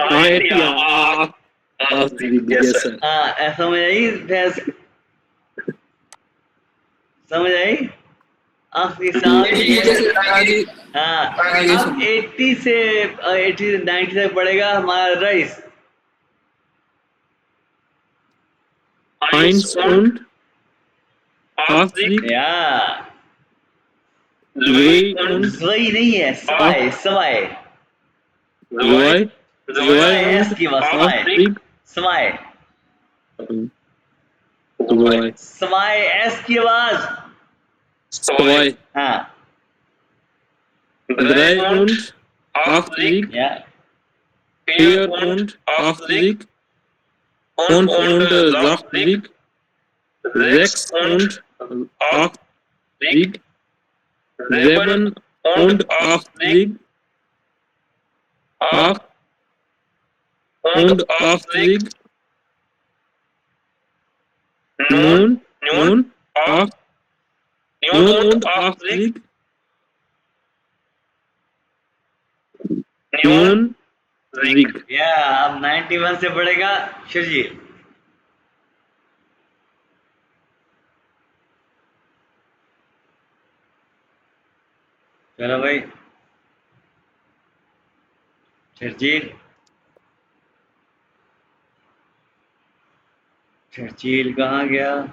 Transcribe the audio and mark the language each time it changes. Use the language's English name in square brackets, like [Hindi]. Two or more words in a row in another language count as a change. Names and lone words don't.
[English] हाँ 80 yes sir. [Hindi] समझ आई भैंस? समझ आई? आख के साथ आगे हाँ। आगे अब सुनो। 80 से 90 तक पड़ेगा हमारा राइस। [German] Eins und 80, या 2 und [Hindi] वही नहीं है, सवाई सवाई 2 एस की बात, सवाई 80, सवाई 2 सवाई एस की आवाज। 2 हाँ [German] 3 und 80, या 4 und 80, 5 und 60, 6 und 80, 7 und 80, 8 und 80, 9 und 8, 9 und 80, 9 Sieg. [Hindi] या अब 91 से पड़ेगा शिवजी। चलो भाई चर्चिल, चर्चिल कहाँ गया?